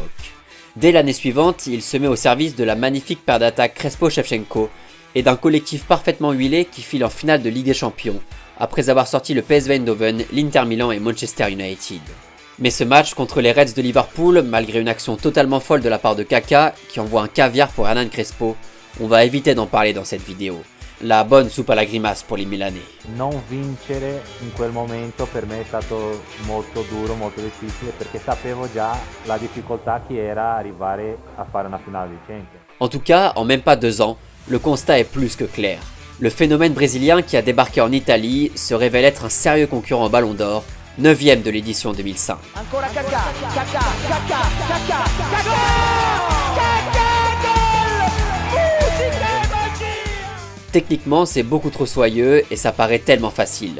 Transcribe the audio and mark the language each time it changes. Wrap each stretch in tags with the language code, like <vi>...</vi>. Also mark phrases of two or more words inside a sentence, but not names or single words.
<fr>Dès l'année suivante, il se met au service de la magnifique paire d'attaque Crespo-Shevchenko et d'un collectif parfaitement huilé qui file en finale de Ligue des Champions, après avoir sorti le PSV Eindhoven, l'Inter Milan et Manchester United. Mais ce match contre les Reds de Liverpool, malgré une action totalement folle de la part de Kaká, qui envoie un caviar pour Hernan Crespo, on va éviter d'en parler dans cette vidéo. La bonne soupe à la grimace pour les Milanais.</fr> <it>Non vincere in quel momento per me è stato molto duro, molto difficile, perché sapevo già la difficoltà che era arrivare a fare una finale di Champions.</it> <fr>En tout cas, en même pas 2 ans, le constat est plus que clair. Le phénomène brésilien qui a débarqué en Italie se révèle être un sérieux concurrent au Ballon d'Or, 9e de l'édition 2005.</fr> <it>Ancora Kaká, Kaká, Kaká, Kaká, Kaká!</it> <fr>Techniquement, c'est beaucoup trop soyeux et ça paraît tellement facile.</fr>